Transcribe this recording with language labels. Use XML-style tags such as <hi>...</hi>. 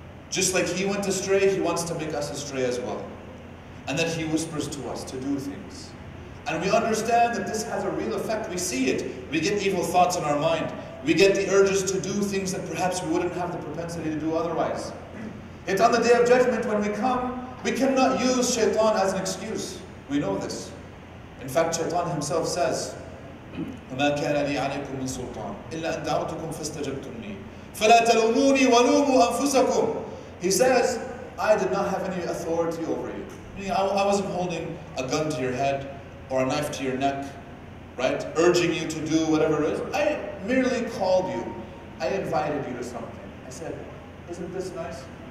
<en>Just like he went astray, he wants to make us astray as well. And that he whispers to us to do things. And we understand that this has a real effect. We see it. We get evil thoughts in our mind. We get the urges to do things that perhaps we wouldn't have the propensity to do otherwise. Yet on the Day of Judgment, when we come, we cannot use shaitan as an excuse. We know this. In fact, shaitan himself says,</en> <ar>وَمَا كَانَ لِي عَلَيْكُم مِّن سُلْطَانٍ إِلَّا أَن دَعَوْتُكُمْ فَاسْتَجَبْتُمْ لِي فَلَا تَلُومُونِي وَلُومُوا أَنفُسَكُمْ.</ar> <en>He says, I did not have any authority over you. Meaning, I wasn't holding a gun to your head or a knife to your neck, right? Urging you to do whatever it is. I merely called you. I invited you to something. I said, isn't this nice?</en>